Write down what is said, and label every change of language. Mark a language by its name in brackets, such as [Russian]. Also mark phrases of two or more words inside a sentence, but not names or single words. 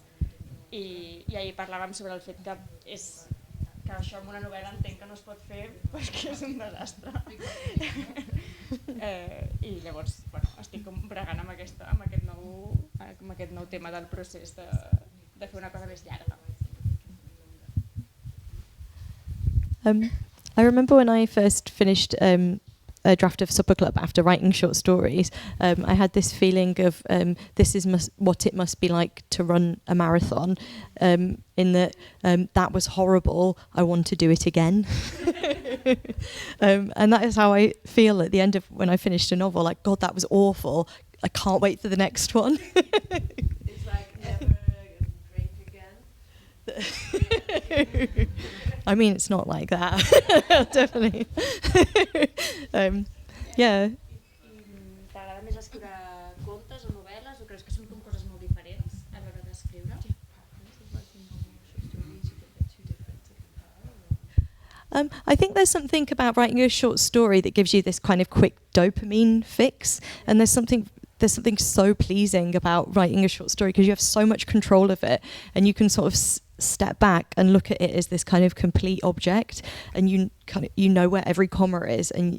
[Catalan] I ahir parlàvem sobre el fet que això en una novel·la entenc que no es pot fer perquè és un desastre. I llavors estic bregant amb aquest nou tema del procés de fer una cosa més llarga. [English] I remember when I first finished a draft of Supper Club after writing short stories, I had this feeling of this is what it must be like to run a marathon, in that that was horrible, I want to do it again. And that is how I feel at the end of when I finished a novel, like, God, that was awful, I can't wait for the next one. It's like never drink again. I mean, it's not like that. Definitely. Yeah. [Catalan] T'agrada més escriure contes o novel·les o creus que són coses molt diferents a l'hora d'escriure? [English] I think there's something about writing a short story that gives you this kind of quick dopamine fix, and there's something so pleasing about writing a short story because you have so much control of it, and you can sort of step back and look at it as this kind of complete object, and you know where every comma is, and